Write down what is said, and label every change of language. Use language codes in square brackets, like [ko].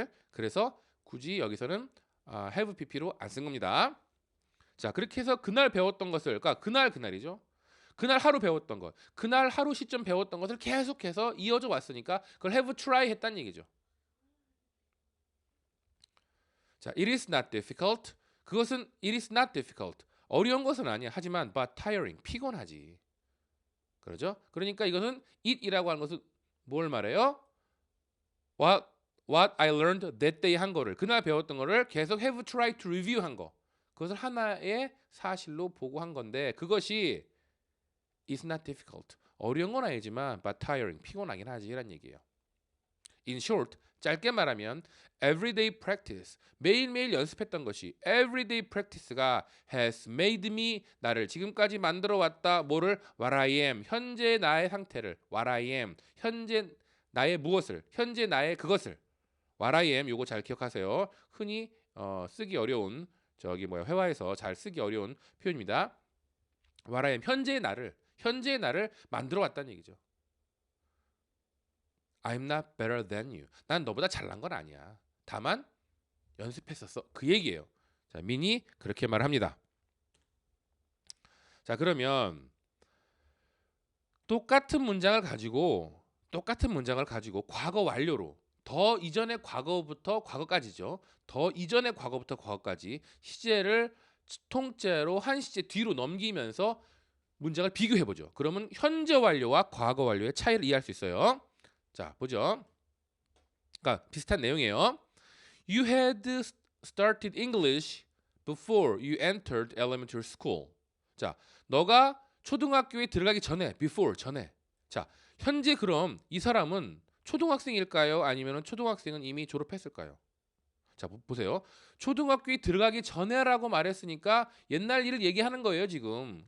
[ko] 그래서 굳이 여기서는 have pp로 안 쓴 겁니다. 자, 그렇게 해서 그날 배웠던 것을 그러니까 그날이죠. 그날 하루 배웠던 것, 그날 하루 시점 배웠던 것을 계속해서 이어져 왔으니까 그걸 have try 했다는 얘기죠. [en] 자, it is not difficult. [ko] 그것은 [en] it is not difficult. [ko] 어려운 것은 아니야. 하지만 [en] but tiring. [ko] 피곤하지. 그러죠? 그러니까 이것은 it이라고 하는 것은 뭘 말해요? [en] What I learned that day [ko] 한 거를 그날 배웠던 거를 계속 [en] have tried to review [ko] 한 거. 그것을 하나의 사실로 보고 한 건데 그것이 [en] is not difficult. [ko] 어려운 건 아니지만 [en] but tiring. [ko] 피곤하긴 하지 이란 얘기예요. [en] In short, [ko] 짧게 말하면 [en] everyday practice. [ko] 매일매일 연습했던 것이 everyday practice가 [en] has made me [ko] 나를 지금까지 만들어 왔다. 뭐를? [en] What I am. [ko] 현재 나의 상태를. [en] What I am. [ko] 현재 나의 무엇을. 현재 나의 그것을. [en] What I am. [ko] 요거 잘 기억하세요. 흔히 쓰기 어려운 회화에서 잘 쓰기 어려운 표현입니다. [en] What I am. [ko] 현재의 나를 만들어 왔다는 얘기죠. [en] I'm not better than you. [ko] 난 너보다 잘난 건 아니야. 다만 연습했었어. 그 얘기예요. 자, 민이 그렇게 말합니다. 자, 그러면 똑같은 문장을 가지고 과거 완료로 더 이전의 과거부터 과거까지죠. 더 이전의 과거부터 과거까지 시제를 통째로 한 시제 뒤로 넘기면서 문장을 비교해 보죠. 그러면 현재 완료와 과거 완료의 차이를 이해할 수 있어요. 자, 보죠. 그러니까 비슷한 내용이에요. [en] You had started English before you entered elementary school. [ko] 자, 너가 초등학교에 들어가기 전에, before 전에. 자, 현재 그럼 이 사람은 초등학생일까요? 아니면 초등학생은 이미 졸업했을까요? 자, 보세요. 초등학교에 들어가기 전에라고 말했으니까 옛날 일을 얘기하는 거예요, 지금.